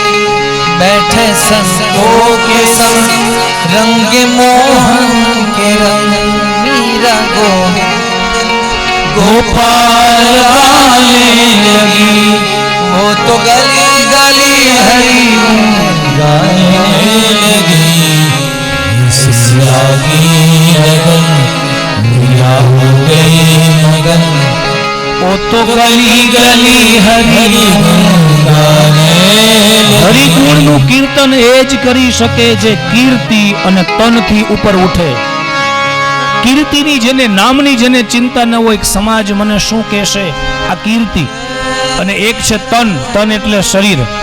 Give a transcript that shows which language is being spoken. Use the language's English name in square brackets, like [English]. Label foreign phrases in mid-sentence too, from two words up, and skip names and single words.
[Hindi] बैठे संतों के संग रंगे मोहन के रंग, मीरा गोविंद गोपाल गाने लगी. वो तो गली गली हरि गाने लगी. लागी लगन मीरा हो गई मगन, ओ तो गली गली [Gujarati] હરિ હરિગુણનું કીર્તન એ જ કરી શકે જે કીર્તિ અને તનથી ઉપર ઉઠે. કીર્તિની જેને નામની જેને ચિંતા ન હોય સમાજ મને શું કહેશે, આ કીર્તિ. અને એક છે તન. તન એટલે શરીર.